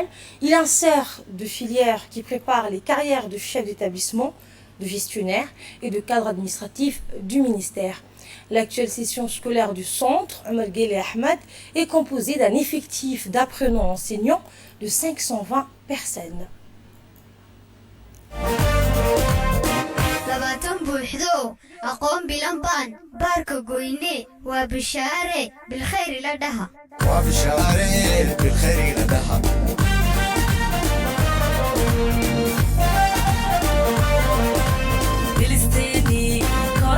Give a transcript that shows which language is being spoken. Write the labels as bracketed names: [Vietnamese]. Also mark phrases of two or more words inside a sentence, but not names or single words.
[French] Il insère de filières qui préparent les carrières de chefs d'établissement, de gestionnaires et de cadres administratifs du ministère. L'actuelle session scolaire du centre, Omar Guelleh Ahmed, est composée d'un effectif d'apprenants enseignants de 520 personnes. [Somali] labaatan buuxdo aqoon bilanbaan baarka goyne waa bishaare bilkhayri la dhaha waa bishaare bilkhayri la dhaha Filistini